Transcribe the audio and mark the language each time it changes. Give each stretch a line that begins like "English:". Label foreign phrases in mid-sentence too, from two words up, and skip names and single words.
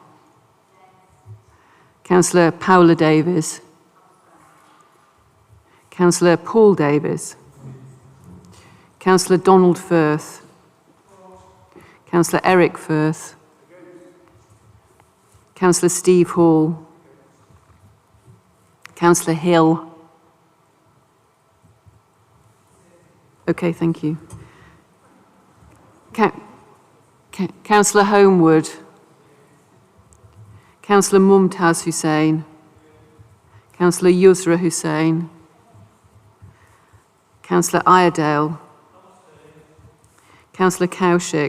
English: Councillor Paula Davies. Councillor Paul Davies. Councillor Donald Firth. Councillor Eric Firth. Councillor Steve Hall. Councillor Hill. Okay, thank you. Councillor Homewood. Councillor Mumtaz Hussain. Councillor Yusra Hussain. Councillor Iredale. Councillor Kaushik.